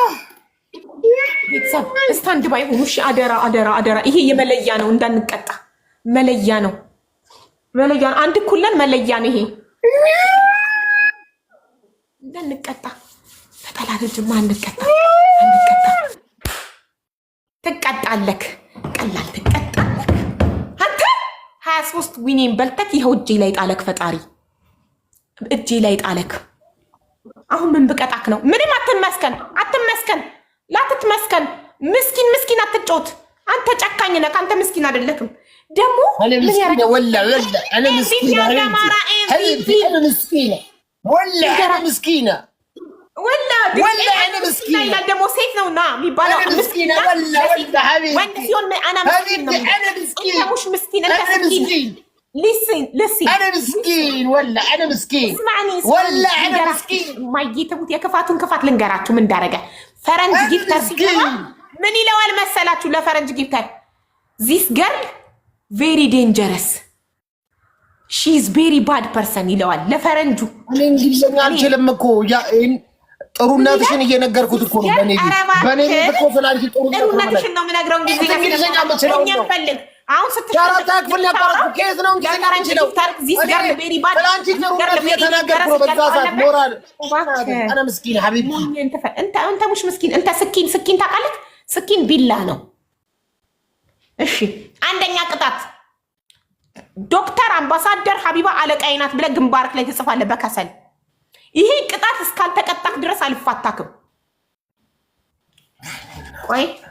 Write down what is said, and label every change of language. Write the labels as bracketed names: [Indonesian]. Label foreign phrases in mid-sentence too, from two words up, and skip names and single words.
[Amharic] ቤተሰብ [English] stand by [Amharic] ሆኑ እሺ። አደራ አደራ አደራ። ይሄ የመለያ ነው እንዳንቀጣ። መለያ ነው መለያ ነው። አንድ ኩለን መለያ ነው ይሄ እንዳንቀጣ። ተጠላለጅማ አንቀጣ አንቀጣ። ትቀጣለክ ቀላል ትቀጣለክ። አንተ 23 ዊኔን በልተክ ይኸው እጄ ላይ ጣለክ። ፈጣሪ እጄ ላይ ጣለክ። አሁን ምን ብቀጣክ ነው? ምንም አትመስከን አትመስከን ላትትመስከን። ምስኪን ምስኪን አትጮት። አንተ ጨካኝ ነህ። አንተ ምስኪን አይደለክም። ደግሞ [Arabic] انا مسكينه ولا انا مسكينه انا مسكينه ولا انا مسكينه ولا انا مسكينه [Amharic] لا ደግሞ ሴት ነውና የሚባለው [Arabic] مسكينه ولا حبيبي [Amharic] ወንድ ሲሆን [Arabic] انا مسكين انا مسكين انت مش مسكين انت مسكين. لسن انا مسكين ولا انا مسكين اسمعني ولا انا مسكين ما يتموت [Amharic] የክፋቱን ክፋት ልንገራችሁ ምን እንዳረገ። ፈረንጅ ጊፍተር ሲገባ ምን ይለዋል መሰላችሁ? ለፈረንጅ ጊፍተር [English] this girl very dangerous, she is very bad person [Amharic] ይለዋል ለፈረንጁ። እኔ እንግሊዝኛ አልችልም እኮ ጥሩነትሽን እየነገርኩት እኮ ነው። በኔ እኮ ስላንቺ ጥሩነትሽን ነው የምነግረው። እንግሊዝኛ የምችለው ነው። ፈልግ አሁን ሻራታ ክፍል ነበር እኮ ኬዝ ነው እንግሊዝኛ የምችለው። ስላንቺ ጥሩነት እየተናገርኩ ነው። በዛ ሰዓት ሞራል [Arabic] انا مسكين حبيبي انت مش مسكين انت سكين ታውቃለህ? [Amharic] ስኪን ቢላ ነው። እሺ አንደኛ ቅጣት ዶክተር አምባሳደር ሀቢባ አለቃዬ ናት ብለህ ግንባርክ ላይ ትጽፋለህ በከሰል። ይሄ ቅጣት እስካልተቀጣክ ድረስ አልፋታክም። ቆይ